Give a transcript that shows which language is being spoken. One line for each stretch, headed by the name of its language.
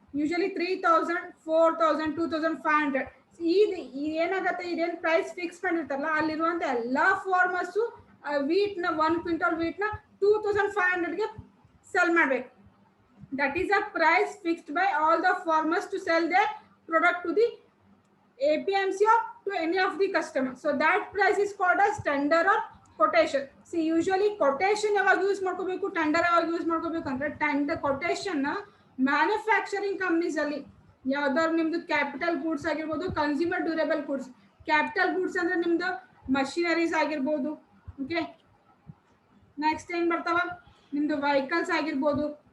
Kannada: Usually 3000 4000 2500 ಏನಾಗತ್ತೆ, ಇದೇನು price fix ಮಾಡಿರ್ತಾರಲ್ಲ, ಅಲ್ಲಿರುವಂತ ಎಲ್ಲಾ ಫಾರ್ಮರ್ಸು ವೀಟ್ನ 1 ಕ್ವಿಂಟಲ್ ವೀಟ್ನ 2500ಗೆ ಸೆಲ್ ಮಾಡಬೇಕು.
English: That is a price fixed by all the farmers to sell their product to the APMC or to any of the customers. So that price is called as tender or quotation.
Kannada: See, usually quotation ಯಾವಾಗ use ಮಾಡ್ಕೋಬೇಕು, tender ಯಾವಾಗ use ಮಾಡ್ಕೋಬೇಕು ಅಂದ್ರೆ, tender quotation manufacturing companies ಅಲ್ಲಿ ಯಾವ್ದಾದ್ರು ನಿಮ್ದು capital goods ಆಗಿರ್ಬೋದು, consumer durable goods. Capital goods ಅಂದ್ರೆ ನಿಮ್ದು ಮಷಿನರೀಸ್ ಆಗಿರ್ಬೋದು. ಓಕೆ, ನೆಕ್ಸ್ಟ್ ಏನ್ ಬರ್ತಾವ, ನಿಮ್ದು ವೆಹಿಕಲ್ಸ್ ಆಗಿರ್ಬೋದು.